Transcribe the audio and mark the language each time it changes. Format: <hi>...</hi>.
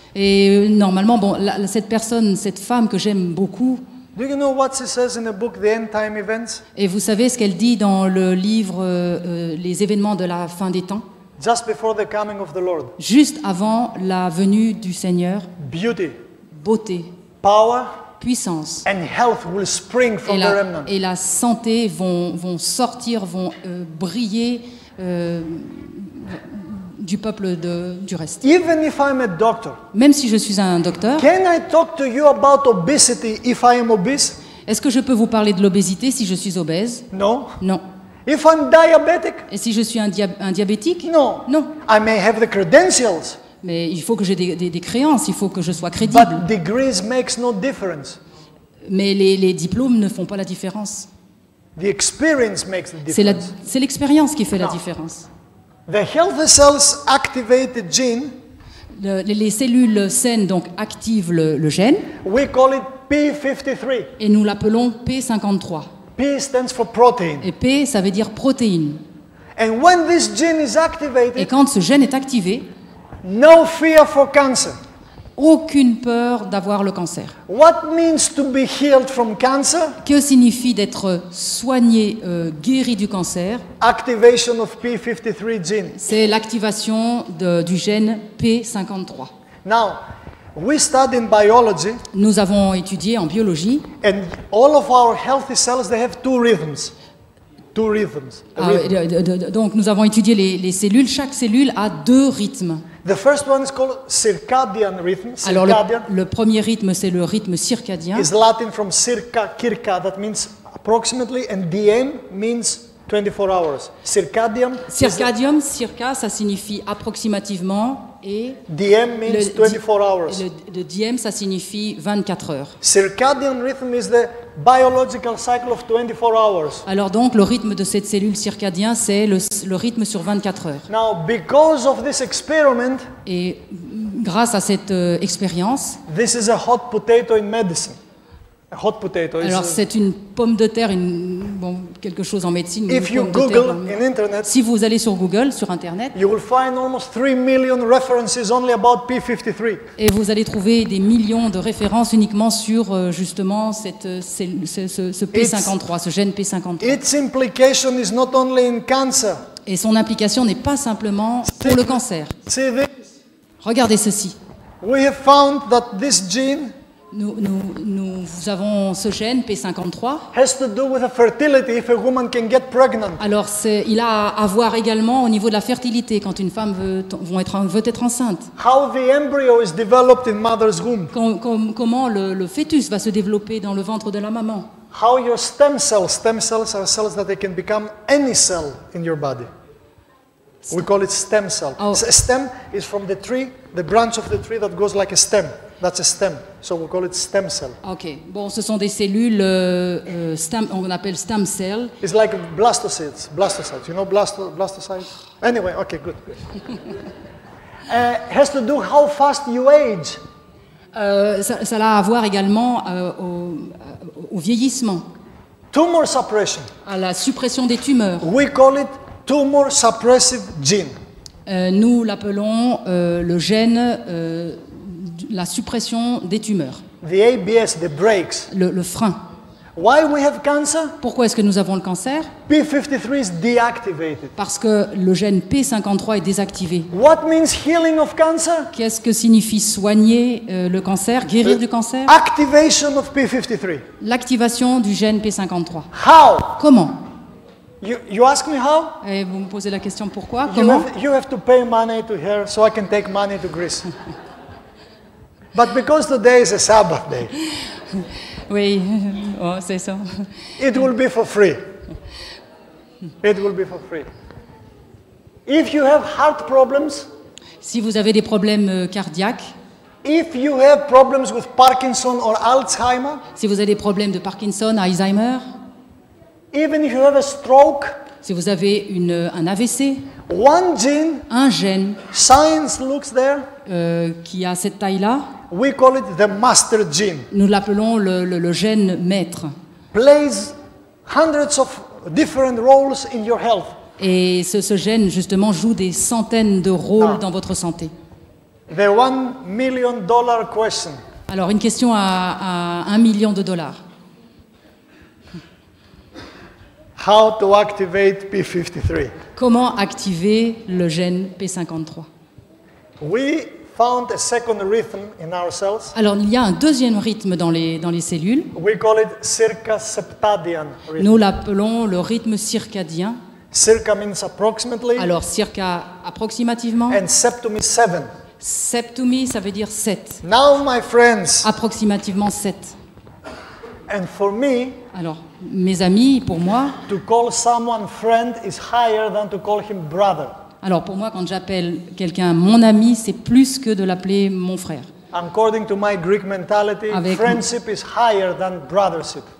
<fr>Et normalement, cette personne, cette femme que j'aime beaucoup.</fr> <en>Do you know what she says in the book, The End Time Events?</en> <fr>Et vous savez ce qu'elle dit dans le livre Les événements de la fin des temps?</fr> <en>Just before the coming of the Lord.</en> <fr>Juste avant la venue du Seigneur.</fr> <en>Beauty.</en> <fr>Beauté.</fr> <en>Power.</en> <fr>Puissance.</fr> <en>And health will spring from the remnant.</en> <fr>Et la santé vont sortir, vont briller du peuple du reste.</fr> <en>Even if I'm a doctor,</en> <fr>même si je suis un docteur,</fr> <en>can I talk to you about obesity if I am obese?</en> <fr>Est-ce que je peux vous parler de l'obésité si je suis obèse?</fr> <en>No.</en> <fr>Non.</fr> <en>If I'm diabetic?</en> <fr>Et si je suis un diabétique?</fr> <en>No.</en> <fr>Non.</fr> <en>I may have the credentials.</en> <fr>Mais il faut que j'ai des créances, il faut que je sois crédible.</fr> <en>But degrees makes no difference.</en> <fr>Mais les diplômes ne font pas la différence.</fr> <en>The experience makes the difference.</en> <fr>C'est l'expérience qui fait la différence.</fr> <en>The healthy cells activate the gene.</en> <fr>Les cellules saines donc activent le gène.</fr> <en>We call it P53.</en> <fr>Et nous l'appelons P53.</fr> <en>P stands for protein.</en> <fr>Et P, ça veut dire protéine.</fr> <en>And when this gene is activated,</en> <fr>et quand ce gène est activé,</fr> <en>no fear for cancer.</en> <fr>Aucune peur d'avoir le cancer.</fr> <en>What means to be healed from cancer?</en> <fr>Que signifie d'être soigné, guéri du cancer?</fr> <en>Activation of P53 gene.</en> <fr>C'est l'activation du gène P53.</fr> <en>Now, we study in biology.</en> <fr>Nous avons étudié en biologie.</fr> <en>And all of our healthy cells, they have two rhythms. Two rhythms.</en> <fr>Donc nous avons étudié les cellules. Chaque cellule a 2 rythmes.</fr> <en>The first one is called circadian rhythm.</en> <fr>Alors le premier rythme, c'est le rythme circadien.</fr> <en>Is Latin from circa, that means approximately, and diem means 24 hours. Circadian.</en> <fr>Circadium, circa, ça signifie approximativement, et</fr> <en>diem means 24 hours.</en> <fr>Le diem, ça signifie 24 heures.</fr> <en>Circadian rhythm is the biological cycle of 24 hours.</en> <fr>Alors donc le rythme de cette cellule circadien, c'est le rythme sur 24 heures.</fr> <en>Now, because of this experiment,</en> <fr>et grâce à cette expérience,</fr> <en>this is a hot potato in medicine. A hot potato.</en> <fr>Alors c'est une pomme de terre, quelque chose en médecine.</fr> <en>If you Google in internet,</en> <fr>si vous allez sur Google, sur internet,</fr> <en>you will find almost 3 million references only about P53.</en> <fr>Et vous allez trouver des millions de références uniquement sur justement ce P53, ce gène P53.</fr> <en>Its implication is not only in cancer.</en> <fr>Et son implication n'est pas simplement pour le cancer.</fr> <en>See this?</en> <fr>Regardez ceci.</fr> <en>We have found that this gene</en> <fr>Nous avons ce gène P53.</fr> <en>has to do with the fertility if a woman can get pregnant.</en> <fr>Alors, il a à voir également au niveau de la fertilité, quand une femme veut être enceinte.</fr> <en>How the embryo is developed in mother's womb.</en> <fr>Comment le fœtus va se développer dans le ventre de la maman.</fr> <en>How your stem cells are cells that they can become any cell in your body. We call it stem cell. Oh. A stem is from the tree, the branch of the tree that goes like a stem. That's a stem. So we call it stem cell.</en> <fr>Ok, bon, ce sont des cellules, on appelle stem cell.</fr> <en>It's like blastocytes. Blastocytes. You know blastocytes? Anyway, okay, good. Has to do how fast you age.</en> <fr>Ça a à voir également au vieillissement,</fr> <en>Tumor suppression.</en> <fr>à la suppression des tumeurs.</fr> <en>We call it tumor suppressive gene.</en> <fr>Nous l'appelons le gène la suppression des tumeurs,</fr> <en>The ABS, the brakes.</en> <fr>le frein.</fr> <en>Why we have cancer?</en> <fr>Pourquoi est-ce que nous avons le cancer?</fr> <en>P53 is deactivated.</en> <fr>Parce que le gène P53 est désactivé.</fr> <en>What means healing of cancer?</en> <fr>Qu'est-ce que signifie soigner le cancer, guérir du cancer?</fr> <en>Activation of P53.</en> <fr>L'activation du gène P53.</fr> <en>How?</en> <fr>Comment?</fr> <en>You ask me how?</en> <fr>Et vous me posez la question pourquoi? Comment?</fr> <en>You have to pay money to her so I can take money to Greece. But because today is a Sabbath day,</en> <fr>Oui, oh, c'est ça.</fr> <en>it will be for free. It will be for free. If you have heart problems,</en> <fr>Si vous avez des problèmes cardiaques,</fr> <en>if you have problems with Parkinson or Alzheimer,</en> <fr>si vous avez des problèmes de Parkinson, Alzheimer,</fr> <en>even if you have a stroke,</en> <fr>si vous avez un AVC,</fr> <en>one gene,</en> <fr>un gène</fr> <en>science looks there,</en> <fr>qui a cette taille-là,</fr> <en>we call it the master gene,</en> <fr>nous l'appelons le gène maître.</fr> <en>plays hundreds of different roles in your health.</en> <fr>Et ce gène, justement, joue des centaines de rôles dans votre santé.</fr> <en>The $1 million question.</en> <fr>Alors, une question à $1 million.</fr> <en>How to activate P53?</en> <fr>Comment activer le gène P53?</fr> <en>We found a second rhythm in our cells.</en> <fr>Alors, il y a un deuxième rythme dans les cellules.</fr> <en>We call it circadian rhythm.</en> <fr>Nous l'appelons le rythme circadien.</fr> <en>Circa means approximately,</en> <fr>Alors, circa approximativement.</fr> <en>and septum is 7.</en> <fr>Septumi, ça veut dire 7.</fr> <en>Now, my friends,</en> <fr>Approximativement 7.</fr> <en>and for me,</en> <fr>Alors, mes amis, pour moi,</fr> <en>to call someone friend is higher than to call him brother.</en> <fr>alors pour moi, quand j'appelle quelqu'un mon ami, c'est plus que de l'appeler mon frère.</fr> <en>According to my Greek mentality,</en> <fr>Avec-</fr> <en>friendship is higher than brothership.</en>